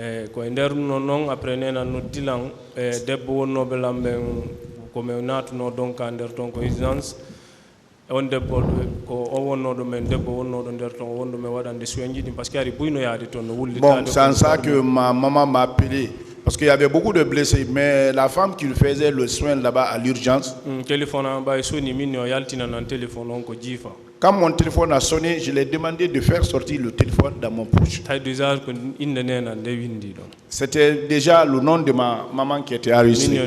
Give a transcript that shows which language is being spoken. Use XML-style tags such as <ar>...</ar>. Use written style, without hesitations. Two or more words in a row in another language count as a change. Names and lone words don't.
<ff>ko nder non après nena no dilan debbo wonnoɓe lamɓe komi natuno donc nder ton ko résidence on debbo ko o wonnoɗo men debbo wonnoɗo nder ton wonɗo men waɗande soin jiɗi</ff> <fr>par ce que</fr> <ff>ari buyno yaade ton no wullitade.</ff> <fr>Bon, c'est en ça que ma maman m'a appelé. Parce qu'il y avait beaucoup de blessés, mais la femme qui faisait le soin là-bas à l'urgence. Quand mon téléphone a sonné, je lui ai demandé de faire sortir le téléphone dans mon poche. C'était déjà le nom de ma maman qui était enregistré.</fr>